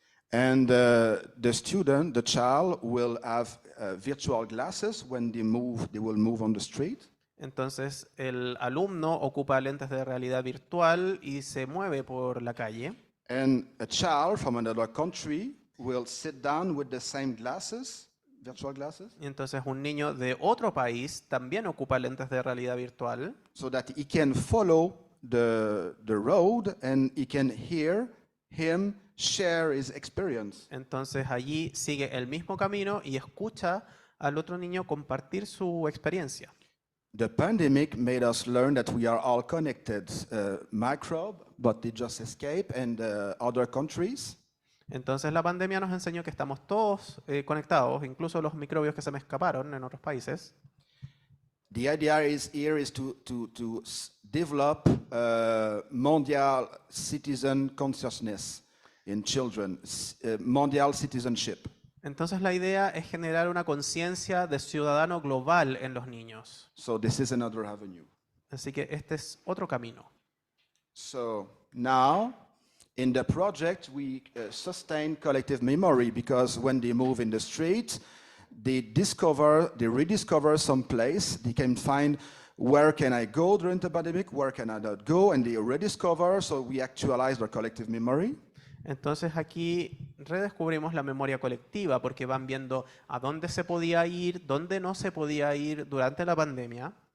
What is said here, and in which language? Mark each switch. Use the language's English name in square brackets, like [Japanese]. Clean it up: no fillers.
[English] And the child will have virtual glasses when they will move on the street. [Spanish] Entonces el alumno ocupa lentes de realidad virtual y se mueve por la calle. [English] And a child from another country will sit down with the same glasses. Virtual glasses, [Spanish] Y entonces un niño de otro país también ocupa lentes de realidad virtual [English] so that he can follow the road and he can hear him share his experience. [Spanish] Entonces allí sigue el mismo camino y escucha al otro niño compartir su experiencia. [English] The pandemic made us learn that we are all connected. Microbe, but they just escape, and other countries. [Spanish] Entonces la pandemia nos enseñó que estamos todos conectados, incluso los microbios que se me escaparon en otros países. [English] The idea here is to develop mondial citizen consciousness in children, mondial citizenship. [Spanish] Entonces la idea es generar una conciencia de ciudadano global en los niños. [English] So this is another avenue. [Spanish] Así que este es otro camino. [English] So now, in the project, we sustain collective memory because when they move in the street, they rediscover some place. They can find where can I go during the pandemic, where can I not go, and they rediscover. So we actualize their collective memory. [Spanish] Entonces aquí redescubrimos la memoria colectiva porque van viendo a dónde se podía ir, dónde no se podía ir durante la pandemia.